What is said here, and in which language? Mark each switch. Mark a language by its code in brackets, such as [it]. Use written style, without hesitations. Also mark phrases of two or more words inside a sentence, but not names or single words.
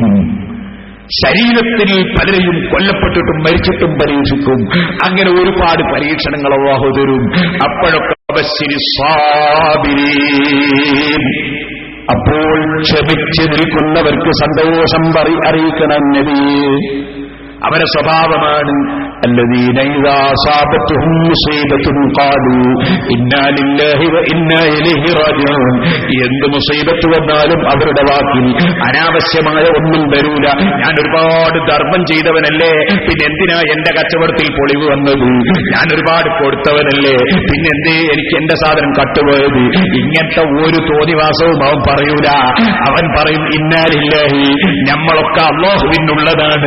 [ml] ശരീരത്തിൽ പലരെയും കൊല്ലപ്പെട്ടിട്ടും മരിച്ചിട്ടും പരീക്ഷിക്കും. അങ്ങനെ ഒരുപാട് പരീക്ഷണങ്ങൾ അല്ലാഹു തരും. അപ്പോഴൊക്കെ [ar] بشر الصابرين, [ml] അപ്പോൾ ക്ഷമിച്ചു നിൽക്കുന്നവർക്ക് സന്തോഷം അറിയിക്കണം നബിയേ. അവരെ സ്വഭാവമാണ് [ar] الذين إذا أصابتهم مصيبة قالوا إنا لله وإنا إليه راجعون. [ml] എന്ത് മുസീബത്ത് വന്നാലും അവരുടെ വാക്കിൽ അനാവശ്യമായ ഒന്നും വരൂല. ഞാൻ ഒരുപാട് ധർമ്മം ചെയ്തവനല്ലേ, പിന്നെ എന്തിനാ എന്റെ കച്ചവടത്തിൽ പൊളിവ് വന്നത്? ഞാൻ ഒരുപാട് കൊടുത്തവനല്ലേ, പിന്നെ എന്തേ എനിക്ക് എന്റെ സാധനം കട്ടുപോയത്? ഇങ്ങനത്തെ ഒരു തോന്നിവാസവും അവൻ പറയൂല. അവൻ പറയും [ar] إنا لله, [ml] നമ്മളൊക്കെ അല്ലാഹുവിനുള്ളതാണ്.